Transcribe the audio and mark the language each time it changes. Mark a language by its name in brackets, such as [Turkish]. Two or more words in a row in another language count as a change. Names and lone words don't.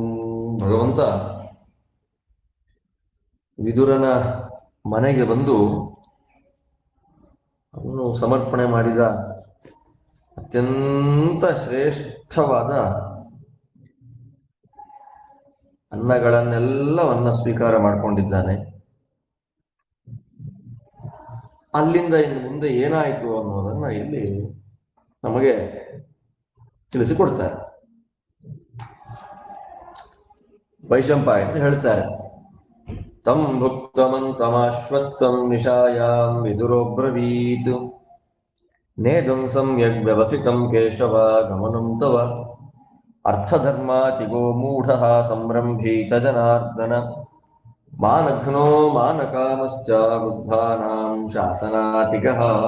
[Kannada] ಭಗವಂತ ವಿದುರನ ಮನೆಗೆ ಬಂದು ಅವನು ಸಮರ್ಪಣೆ ಮಾಡಿದ ಅತ್ಯಂತ ಶ್ರೇಷ್ಠವಾದ ಅನ್ನಗಳನ್ನೆಲ್ಲವನ್ನ ಸ್ವೀಕಾರ ಮಾಡಿಕೊಂಡಿದ್ದಾನೆ. ಅಲ್ಲಿಂದ ಇನ್ನು ಮುಂದೆ ಏನಾಯಿತು ಅನ್ನೋದನ್ನ ಇಲ್ಲಿ ನಮಗೆ ತಿಳಿಸಿಕೊಡ್ತಾರೆ. ವೈಶಂಪಾಯನರು ಹೇಳ್ತಾರೆ, [Sanskrit] ತಂ ಭುಕ್ತಮಂತಮಾಶ್ವಸ್ತಂ ನಿಶಾಯಾಂ ವಿದುರೋಬ್ರವೀತ್ ನೇದಂ ಸಮ್ಯಗ್ ವ್ಯವಸಿತಂ ಕೇಶವ ಗಮನಂ ತವ ಅರ್ಥಧರ್ಮಾತಿಗೋ ಮೂಢಃ ಸಂರಂಭೀ ಚ ಜನಾರ್ದನ ಮಾನಘ್ನೋ ಮಾನಕಾಮಶ್ಚ ಬುದ್ಧಾನಾಂ ಶಾಸನಾತಿಗಃ